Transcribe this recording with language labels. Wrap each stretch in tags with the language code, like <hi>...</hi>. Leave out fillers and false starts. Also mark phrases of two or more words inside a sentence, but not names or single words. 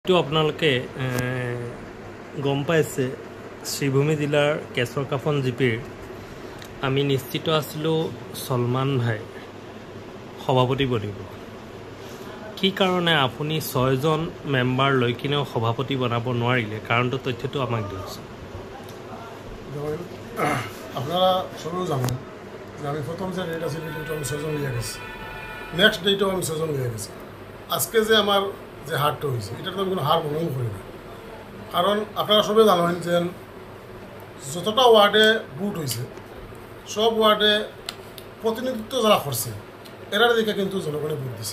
<as>তো আপোনালোকে গম পাইছে শ্ৰীভূমি জিলাৰ কেশৰকাফন জিপিৰ আমি নিশ্চিত আছিলোঁ সলমান ভাই সভাপতি বনিব। কি কাৰণে আপুনি 6জন মেম্বাৰ লৈ কিনেও সভাপতি বনাব নোৱাৰিলে? কাৰণটো তথ্যটো আমাক দিয়কচোন।</as> <bn>আপনারা সবেও জানেন যে আমি প্রথম যে ডেট আছে ডেটটা আমি 6জন লিয়ে গেছি,</bn> <en>next dateও</en> <bn>আমি 6জন লিয়ে গেছি। আজকে যে আমার যে হারটা হয়েছে এটা তো আমি কোনো হার মনেও করি না, কারণ আপনারা সবাই জানেন যে যতটা ওয়ার্ডে ভোট হয়েছে সব ওয়ার্ডে প্রতিনিধিত্ব যারা করছে এরার দিকে কিন্তু জনগণে ভোট দিছে।</bn>